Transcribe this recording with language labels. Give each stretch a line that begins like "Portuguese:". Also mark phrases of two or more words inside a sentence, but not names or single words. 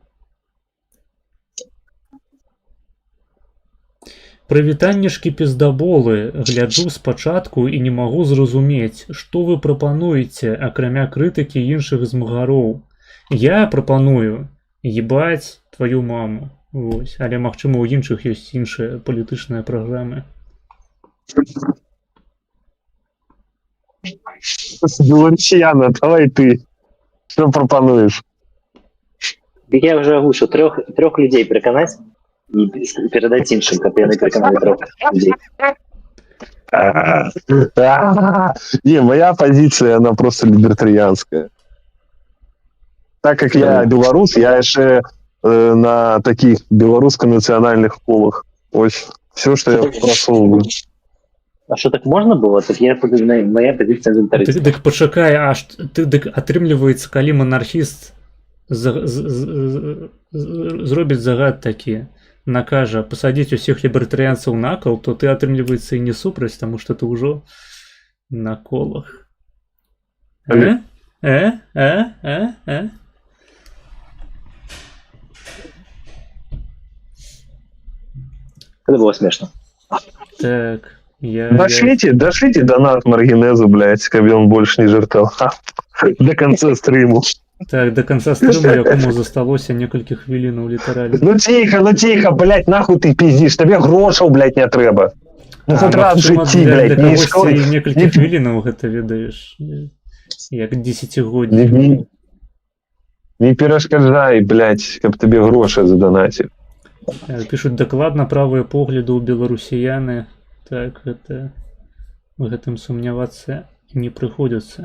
Belarusian: Прывітаннішкі пиздаболы, гляджу спачатку і не магу зразумець, што вы прапануеце, акрамя крытыкі іншых змагароў. Я прапаную ебаць твою маму. Вось. Але магчыма у іншых ёсць іншыя палітычныя праграмы. Белорусияна, давай ты.
Russian: Что пропонуешь?
Ukrainian: Я вже озвучив трьох людей переконати і передати іншим, щоб вони переконали трьох людей.
Russian: Не, моя позиция, она просто либертарианская. Так как я белорус, я еще на таких белорусско-национальных школах. Ось все, что я просовываю.
Ukrainian: А що так можна було? Так я подивлюсь, моя позиція інвентаризм.
Belarusian: Дык пачакай, аж ты дык атрымліваецца, калі манархіст зробіць загад такі, накажа пасадзіць усіх лібертарыянцаў на кол, то ты атрымліваецца і не супраць, таму што ты ўжо на колах.
Ukrainian: Це було смішно. Так,
Russian: Дошлите донат Маргинезу, блядь, как он больше не жертвовал. До конца стриму.
Belarusian: Так, до конца стрыму, якому засталося некалькі хвілінаў літаральна.
Russian: Ну тихо, блядь, нахуй ты пиздишь, тебе грошаў, блядь, не трэба. Ну хоть раз в житті, блядь, не школи.
Belarusian: Некалькі хвілінаў гэта ведаеш, як 10-годні. Не перашкаджай, блядь, каб тебе грошы задонатили. Пишуть, дакладна правыя погляды ў беларусіяны. Так, гэта в гэтым сумнявацца не прыходзіцца.